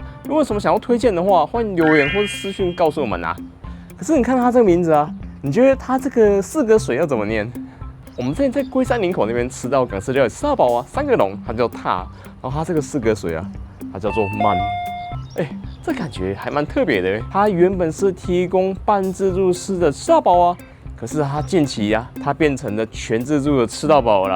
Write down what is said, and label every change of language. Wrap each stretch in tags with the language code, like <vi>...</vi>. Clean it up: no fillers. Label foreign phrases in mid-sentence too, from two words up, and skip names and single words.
<zh>如果有什麼想要推薦的話，歡迎留言或者私訊告訴我們啊。可是你看他這個名字啊，你覺得他這個四個水要怎麼念？我們之前在龜山林口那邊吃到港式料理吃到飽啊，三個龍它叫踏，然後它這個四個水啊，它叫做慢。這感覺還蠻特別的。它原本是提供半自助式的吃到飽啊，可是它近期啊，它變成了全自助的吃到飽啦。</zh>